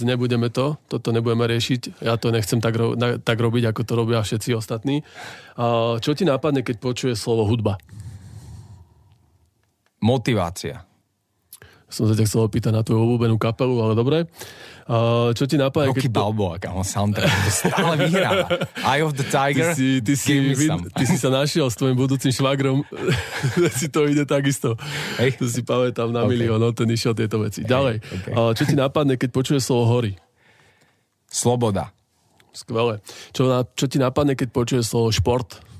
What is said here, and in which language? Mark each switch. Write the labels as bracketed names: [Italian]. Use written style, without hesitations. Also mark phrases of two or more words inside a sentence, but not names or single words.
[Slovak] Nebudeme toto nebudeme riešiť. Ja to nechcem tak robiť, ako to robia všetci ostatní. Čo ti nápadne, keď počuješ slovo hudba? Motivácia. Som sa ťa chcel opýtať na tvoju obľúbenú kapelu, ale dobre. Čo ti napadne? Rocky Balboa, kámo, soundtrack, to stále vyhráva. Eye of the Tiger, ty si sa našiel s tvojim budúcim švagrom, si to ide takisto. Hej. To si pamätám na milión, no ten išiel tieto veci. Ďalej, čo ti napadne, keď počuješ slovo hory? Sloboda. Skvelé. Čo ti napadne, keď počuješ slovo šport?